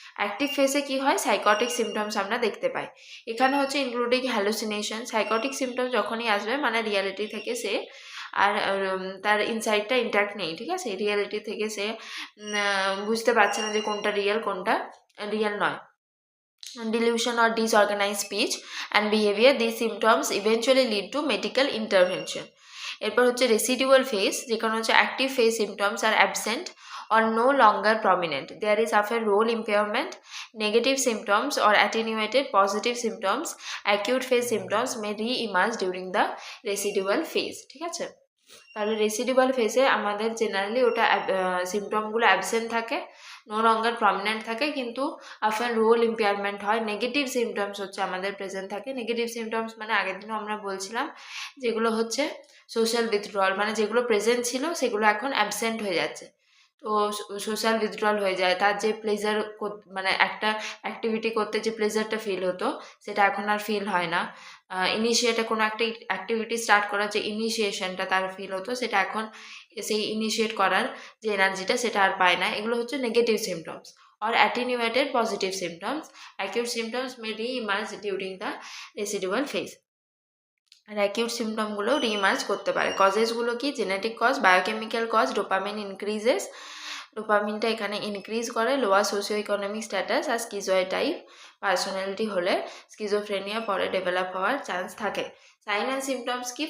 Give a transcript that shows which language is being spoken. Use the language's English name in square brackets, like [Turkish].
[Bangla] Active ফেসে কি হয়, সাইকটিক সিমটমস আমরা দেখতে পাই, এখানে হচ্ছে ইনক্লুডিং হ্যালুসিনেশন। সাইকটিক সিমটম যখনই আসবে মানে রিয়ালিটি থেকে সে আর তার ইনসাইডটা ইন্ট্যাক্ট নেই, ঠিক আছে, রিয়ালিটি থেকে সে বুঝতে পারছে না যে কোনটা রিয়েল কোনটা রিয়েল নয়। [English] Delusion or disorganized speech and behavior, these symptoms eventually lead to medical intervention. [Bangla] এরপর হচ্ছে রেসিডুয়াল ফেজ, যেখানে হচ্ছে active phase symptoms are absent [English] or no longer prominent. There is often role impairment, negative symptoms or attenuated, positive symptoms, acute phase symptoms may re-emerge during the residual phase, [Bangla] ঠিক আছে। তাহলে residual ফেজে আমাদের generally ওটা সিমটমগুলো absent থাকে, no longer prominent থাকে, কিন্তু after role impairment হয়। নেগেটিভ সিমটমস হচ্ছে আমাদের প্রেজেন্ট থাকে। নেগেটিভ সিমটমস মানে আগের দিনও আমরা বলছিলাম যেগুলো হচ্ছে সোশ্যাল উইথড্রয়াল, মানে যেগুলো প্রেজেন্ট ছিল সেগুলো এখন অ্যাবসেন্ট হয়ে যাচ্ছে। তো সোশ্যাল উইথড্রয়াল হয়ে যায়, তার যে প্লেজার মানে একটা অ্যাক্টিভিটি করতে যে প্লেজারটা ফিল হতো সেটা এখন আর ফিল হয় না। ইনিশিয়েটে কোনো একটা অ্যাক্টিভিটি স্টার্ট করার যে ইনিশিয়েশনটা তার ফিল হতো সেটা এখন সেই ইনিশিয়েট করার যে এনার্জিটা সেটা আর পায় না। এগুলো হচ্ছে [English] Negative symptoms or attenuated positive symptoms. Acute symptoms may re-emerge during the residual phase. [Bangla] আর acute সিমটমগুলো রিমার্জ করতে পারে। কজেসগুলো কি? Genetic cause, biochemical cause, dopamine increases, ডোপামিনটা এখানে ইনক্রিজ করে, লোয়ার সোশিও ইকোনমিক স্ট্যাটাস আর স্কিজয়েড টাইপ পার্সোনালিটি হলে স্কিজোফ্রেনিয়া পরে develop হওয়ার chance থাকে। Sign and symptoms কি?